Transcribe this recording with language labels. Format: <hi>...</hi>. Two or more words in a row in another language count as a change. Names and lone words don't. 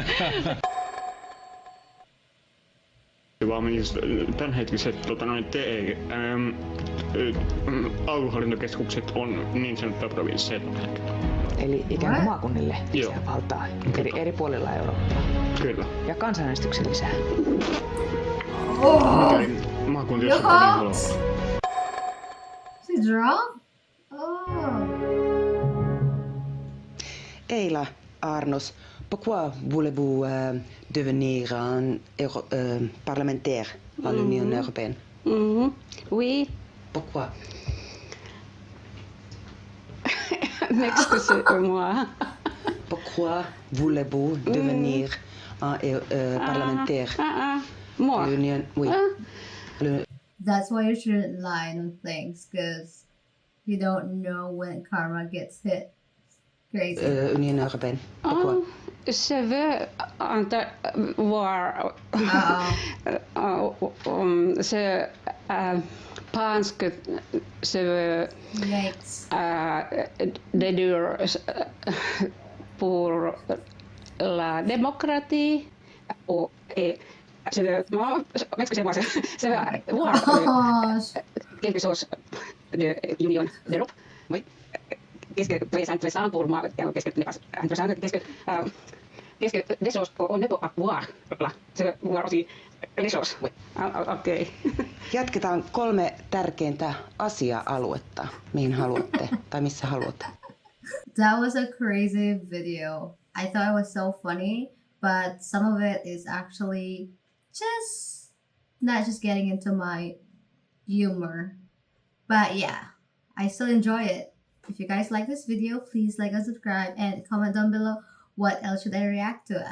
<fi>Vaan just tämänhetkiset aluehallintokeskukset on niin sanottuja provinsseja tällä hetkellä. Eli ikään kuin maakunnille lisää valtaa eri puolilla Eurooppaa. Kyllä. Ja kansanäänestyksen lisää. Maakuntia jos niin haluaa.</fi> <en>Is he drunk? Oh.</en> <fr>Eila Arnos, pourquoi voulez-vous devenir un parlementaire à l'Union européenne? Oui. Pourquoi? Excusez-moi. Pourquoi voulez-vous devenir un parlementaire Moi. à l'Union? Oui.</fr> <en>That's why you shouldn't lie on things, because you don't know when karma gets hit. Crazy.</en> <fr>Union européenne. Pourquoi? Je veux voir. Je pense que je veux déduire pour la démocratie et je veux excusez-moi, je veux voir quelque chose de l'Union d'Europe. Oui. Qu'est-ce que c'est intéressant pour moi? Qu'est-ce que n'est pas intéressant? Qu'est-ce que des choses on ne peut pas voir là? Je veux voir aussi les choses. Oui.</fr> <fi>Okei. Jatketaan 3 tärkeintä asia-aluetta, mihin haluatte tai missä haluatte.</fi> <en>That was a crazy video. I thought it was so funny, but some of it is actually just not just getting into my humor. But yeah, I still enjoy it. If you guys like this video, please like and subscribe and comment down below what else should I react to.</en>